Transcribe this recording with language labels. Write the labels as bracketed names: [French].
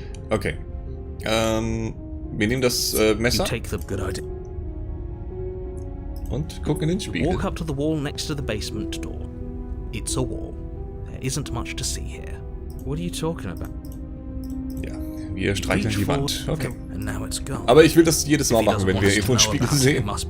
[German] Okay. Wir nehmen das Messer und gucken in den Spiegel. [English] Walk up to the wall next to the basement door. It's a wall. There isn't much to see here. What are you talking about? [German] Ja, wir streicheln die Wand. [English] Okay. And now it's gone. [German] Aber ich will das jedes Mal machen, wenn wir irgendwo einen Spiegel sehen.